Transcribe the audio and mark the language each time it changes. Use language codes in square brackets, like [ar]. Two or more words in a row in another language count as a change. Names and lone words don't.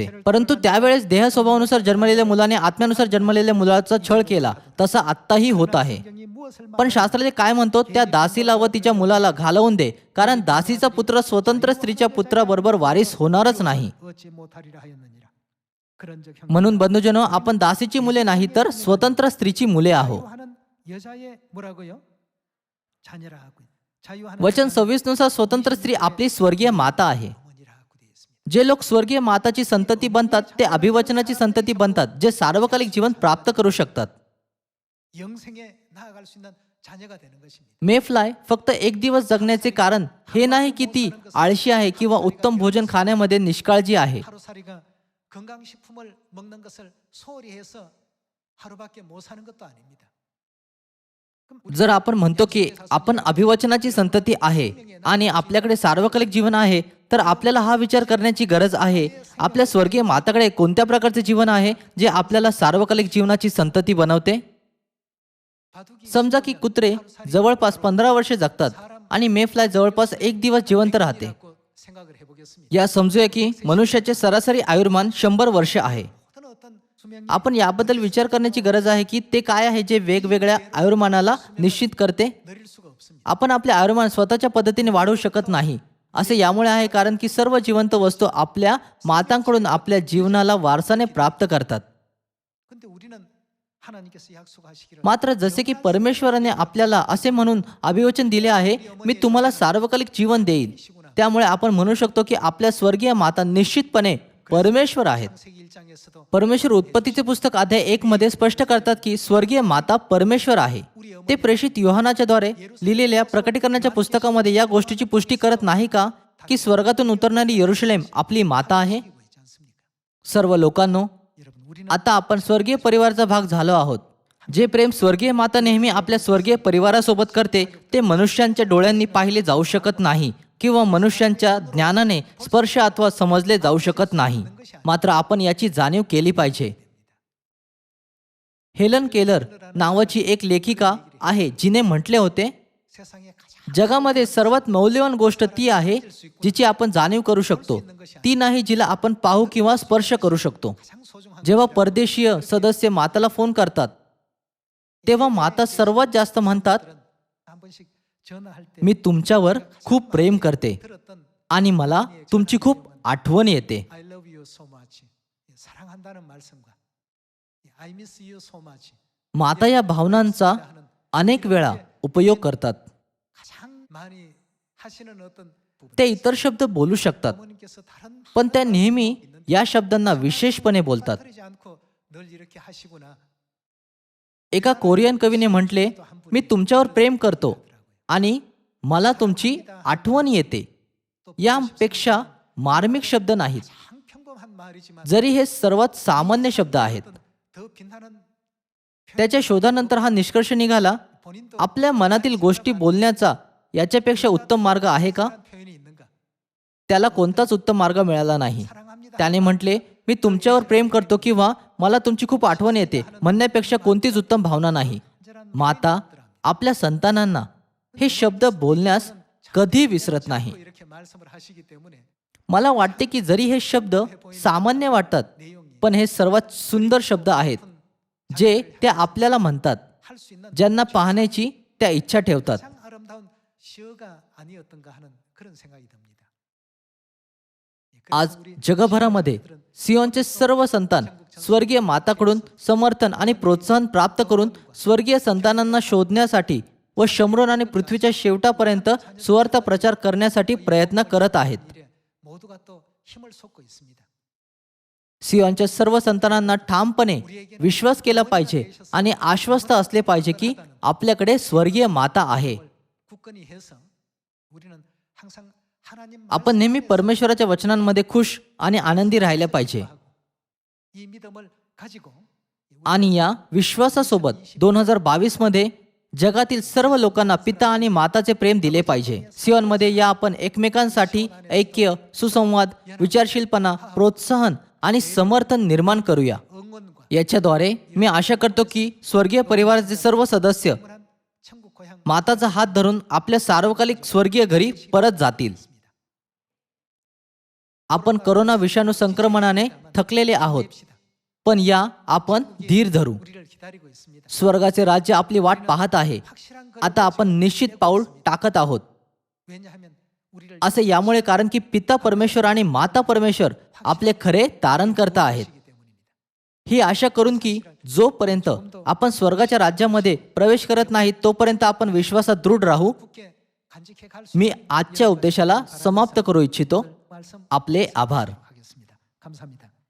[mr] परंतु त्यावेळेस देह स्वभावानुसार जन्मलेल्या मुलाने आत्म्यानुसार जन्मलेल्या मुलाचा छळ केला, तसा आत्ताही होत आहे. [ko] 성경이 무엇을 [mr] पण शास्त्राचे काय म्हणतो, त्या दासीला व तिच्या मुलाला घालवून दे, कारण दासीचा पुत्र स्वतंत्र स्त्रीच्या पुत्राबरोबर वारीस होणारच नाही. [ko] 어찌 못하리라 하였느니라. 그런즉 형 [mr] म्हणून बंधुजनो, आपण दासीची मुले नाही तर स्वतंत्र स्त्रीची मुले आहोत. [ko] 자유하는 여자의 뭐라고요? 자녀라 하고요. 자유하는 [mr] वचन 26 नुसार स्वतंत्र स्त्री आपली स्वर्गीय माता आहे. [ko] 어머니라 하고 되어 있습니다. [mr] जे लोक स्वर्गीय माताची संतती बनतात ते अभिवचनाची संतती बनतात, जे सार्वकालिक जीवन प्राप्त करू शकतात. [ko] 영생에 나아갈 수 있는 자녀가 되는 것입니다. [mr] मेफ्लाय फक्त एक दिवस जगण्याचे कारण हे नाही की ती आळशी आहे किंवा उत्तम भोजन खाण्यामध्ये निष्काळजी आहे. [ko] 하루살이가 건강식품을 먹는 것을 소홀히 해서 하루밖에 못 사는 것도 아닙니다. 그럼 [mr] जर आपण म्हणतो की आपण अभिवचनाची संतती आहे आणि आपल्याकडे सार्वकालिक जीवन आहे, तर आपल्याला हा विचार करण्याची गरज आहे, आपल्या स्वर्गीय माताकडे कोणत्या प्रकारचे जीवन आहे जे आपल्याला सार्वकालिक जीवनाची संतती बनवते. [ko] 바둑이 [mr] समजा की कुत्रे जवळपास 15 वर्षे जगतात आणि मेफ्लाय जवळपास एक दिवस जिवंत राहते. [ko] 라고 생각을 해보겠습니다. [mr] या समजूया की मनुष्याचे सरासरी आयुर्मान 100 वर्ष आहे. [ko] 어떤 수명이 [mr] आपण याबद्दल विचार करण्याची गरज आहे की ते काय आहे जे वेगवेगळ्या आयुर्मानाला निश्चित करते. [ko] 늘릴 수가 없습니다. [mr] आपण आपले आयुर्मान स्वतःच्या पद्धतीने वाढवू शकत नाही. असे यामुळे आहे कारण की सर्व जिवंत वस्तू आपल्या मातांकडून आपल्या जीवनाला वारसाने प्राप्त करतात. [ko] 근데 우리는 하나님께서 약속하시기를 [mr] मात्र जसे की परमेश्वराने आपल्याला असे म्हणून अभिवचन दिले आहे, मी तुम्हाला सार्वकालिक जीवन देईन. त्यामुळे आपण म्हणू शकतो की आपल्या स्वर्गीय माता निश्चितपणे परमेश्वर आहेत. [ko] 창세기 1장에서도 [mr] परमेश्वर उत्पत्तीचे पुस्तक अध्याय 1 मध्ये स्पष्ट करतात की स्वर्गीय माता परमेश्वर आहे. ते प्रेषित योहानाच्या द्वारे लिहिलेल्या प्रकटीकरणाच्या पुस्तकामध्ये या गोष्टीची पुष्टी करत नाही का की स्वर्गातून उतरणारी यरुशलेम आपली माता आहे. [ko] 있지 않습니까? [mr] सर्व लोकांनो, [ko] 여러분 우리는 [mr] आता आपण स्वर्गीय परिवाराचा भाग झालो आहोत. जे प्रेम स्वर्गीय माता नेहमी आपल्या स्वर्गीय परिवारासोबत करते ते मनुष्यांच्या डोळ्यांनी पाहिले जाऊ शकत नाही किंवा मनुष्यांच्या ज्ञानाने स्पर्श अथवा समजले जाऊ शकत नाही. मात्र आपण याची जाणीव केली पाहिजे. हेलन केलर नावाची एक लेखिका आहे जिने म्हटले होते, [ko] 세상에 가장 [mr] जगामध्ये सर्वात मौल्यवान गोष्ट ती आहे जिची आपण जाणीव करू शकतो, ती नाही जिला आपण पाहू किंवा स्पर्श करू शकतो. [ko] 가장 소중한 [mr] जेव्हा परदेशीय सदस्य माताला फोन करतात तेव्हा माता सर्वात जास्त म्हणतात, [ko] 한 번씩 전화할 때 [mr] मी तुमच्यावर खूप प्रेम करते [ko] 들었던 [mr] आणि मला तुमची खूप आठवण येते. [en] I love you so much. [ko] 사랑한다는 말씀과 [en] I miss you so much. [mr] माता या भावनांचा अनेक वेळा उपयोग करतात. [ko] 가장 많이 하시는 어떤 부분. [mr] ते इतर शब्द बोलू शकतात, [ko] 어머님께서 다른 [mr] पण त्या नेहमी या शब्दांना विशेषपणे बोलतात. [ko] 빠뜨리지 않고 늘 이렇게 하시구나. [mr] एका कोरियन कवीने म्हटले, मी तुमच्यावर प्रेम करतो आणि मला तुमची आठवण येते. यापेक्षा मार्मिक शब्द नाहीत, [ko] 참 평범한 말이지만 [mr] जरी हे सर्वात सामान्य शब्द आहेत. [ko] 더 빛나는 [mr] त्याच्या शोधानंतर हा निष्कर्ष निघाला, [ko] 본인도 [mr] आपल्या मनातील गोष्टी बोलण्याचा याच्यापेक्षा उत्तम मार्ग आहे का? [ko] 그런 표현이 있는가? [mr] त्याला कोणताच उत्तम मार्ग मिळाला नाही. [ko] 사랑합니다. [mr] त्याने म्हटले, मी तुमच्यावर प्रेम करतो किंवा मला तुमची खूप आठवण येते म्हणण्यापेक्षा कोणतीच उत्तम भावना नाही. माता आपल्या संतानांना हे शब्द बोलण्यास कधी विसरत नाही. [ko] 이렇게 말씀을 하시기 때문에 [mr] मला वाटते की जरी हे शब्द सामान्य वाटतात, [ko] 내용이 [mr] पण हे सर्वात सुंदर शब्द आहेत जे ते आपल्याला म्हणतात, [ko] 할 수 있는 [mr] ज्यांना पाहण्याची त्या इच्छा ठेवतात. [ko] 가장 아름다운 시어가 아니었던가 하는 그런 생각이 듭니다. [mr] आज जगभरामध्ये सियोनचे सर्व संतान स्वर्गीय माताकडून समर्थन आणि प्रोत्साहन प्राप्त करून स्वर्गीय संतानांना शोधण्यासाठी व शमरोन आणि पृथ्वीच्या शेवटापर्यंत सुवार्थ प्रचार करण्यासाठी प्रयत्न करत आहेत. [ko] 일에 모두가 또 힘을 쏟고 있습니다. [mr] सियोनच्या सर्व संतानांना ठामपणे विश्वास केला पाहिजे आणि आश्वस्त असले पाहिजे की आपल्याकडे स्वर्गीय माता आहे. [ko] 굳건히 해서 우리는 항상 하나님 [mr] आपण नेहमी परमेश्वराच्या वचनांमध्ये खुश आणि आनंदी राहिले पाहिजे. [ko] 이 믿음을 가지고 [mr] आणि या विश्वासासोबत 2022 मध्ये जगातील सर्व लोकांना पिता आणि माताचे प्रेम दिले पाहिजे. सियोनमध्ये या आपण एकमेकांसाठी ऐक्य, सुसंवाद, विचारशीलपणा, प्रोत्साहन आणि समर्थन निर्माण करूया. [ko] 응원과 [mr] याच्याद्वारे मी आशा करतो की स्वर्गीय परिवाराचे सर्व सदस्य [ko] 영원한 천국 고향 [mr] माताचा हात धरून आपल्या सार्वकालिक स्वर्गीय घरी परत जातील. आपण करोना विषाणू संक्रमणाने थकलेले आहोत, पण या आपण धीर धरू. [ko] 우리를 기다리고 있습니다. [mr] स्वर्गाचे राज्य आपली वाट पाहत आहे. [ko] 확실한 [mr] आता आपण निश्चित पाऊल टाकत आहोत. [ko] 왜냐하면 우리를 [mr] असे यामुळे कारण की पिता परमेश्वर आणि माता परमेश्वर आपले खरे तारणकर्ता आहेत. [ko] 하시기 때문입니다. [mr] ही आशा करून की जोपर्यंत आपण स्वर्गाच्या राज्यामध्ये प्रवेश करत नाही तोपर्यंत आपण विश्वासात दृढ राहू. [ko] 굳게 간직해 갈 수 [mr] मी आजच्या उपदेशाला समाप्त करू इच्छितो. [ko] 말씀 [mr] आपले आभार. [ko] 하겠습니다. 감사합니다.